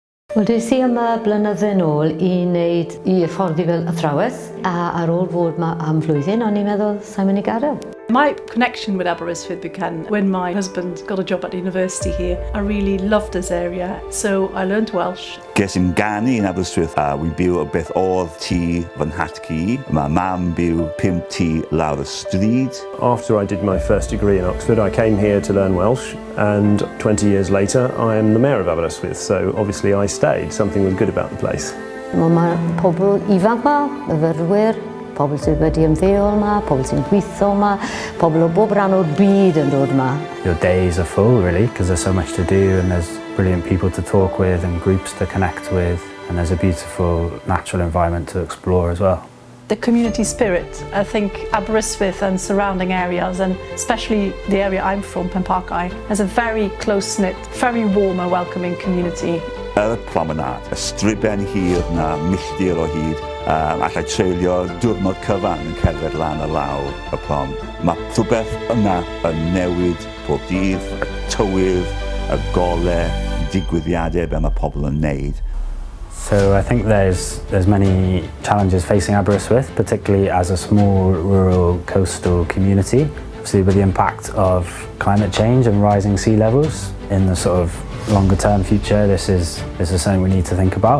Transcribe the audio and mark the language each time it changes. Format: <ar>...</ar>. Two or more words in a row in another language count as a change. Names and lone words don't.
<cy>Wel, des I yma blynydde nôl I wneud I hyfforddi fel athrawes, a ar ôl fod yma am flwyddyn, o'n i'n meddwl, sa'n mynd I gadael.</cy> <en>My connection with Aber began when my husband got a job at university here. I really loved this area, so I learned Welsh.</en> <cy>Ges i'n ganu yn Aberystwyth a wy'n byw o beth oedd tŷ fy nhatgi. Mae mam byw 5 tŷ lawr y stryd.</cy> <en>After I did my first degree in Oxford, I came here to learn Welsh, and 20 years later I am the mayor of Aberystwyth, so obviously I stayed. Something was good about the place.</en> <cy>Mae pobl ifanc ma, myfyrwyr, pobl sydd wedi ymddeol yma, pobl sy'n gweithio yma, pobl o bob rhan o'r byd yn dod yma.</cy> <en>Your days are full, really, because there's so much to do and there's brilliant people to talk with and groups to connect with, and there's a beautiful natural environment to explore as well. The community spirit, I think Aberystwyth and surrounding areas, and especially the area I'm from, Penparcau, has a very close-knit, very warm and welcoming community.</en> <cy>Y promenade, y striben hir na milltir o hyd, allai treulio diwrnod cyfan yn cerdded lan y law y prom. Mae rhywbeth yna yn newid pob dydd, y tywydd, y golau, digwyddiadau be mae pobl yn neud.</cy> <en>So I think there's many challenges facing Aberystwyth, particularly as a small rural coastal community. Obviously with the impact of climate change and rising sea levels in the sort of longer term future, this is something we need to think about.</en>